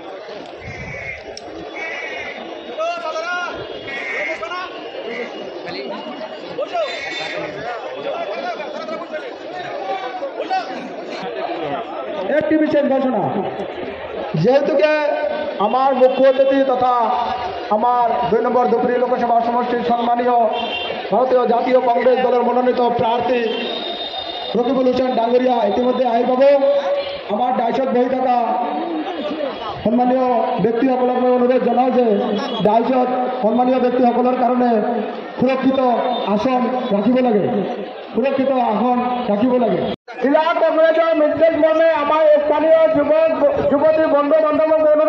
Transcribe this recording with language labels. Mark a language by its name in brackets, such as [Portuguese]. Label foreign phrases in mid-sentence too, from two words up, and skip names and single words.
[Assamese] একটি বিশেষ ঘোষণা, যেহেতুকে আমার মুখ্য অতিথি তথা আমার 2 নম্বর ধুবড়ী লোকসভা সমষ্টির সম্মানীয় ভারতীয় জাতীয় কংগ্রেস দলের মনোনীত প্রার্থী রকিবুল হোসেন ডাঙ্গরিয়া ইতিমধ্যে আহি পাব। আমার ডাইশত বহি থাকা সন্মানীয় ব্যক্তিসকলক মই অনুৰোধ জনাওঁ যে ডাইশত সন্মানীয় ব্যক্তিসকলৰ কাৰণে সুৰক্ষিত আসন ৰাখিব লাগে, সুৰক্ষিত আসন ৰাখিব লাগে। জিলা কংগ্ৰেছৰ নিৰ্দেশ মৰ্মে আমাৰ স্থানীয় যুৱতী বন্ধু বান্ধৱক অনুৰোধ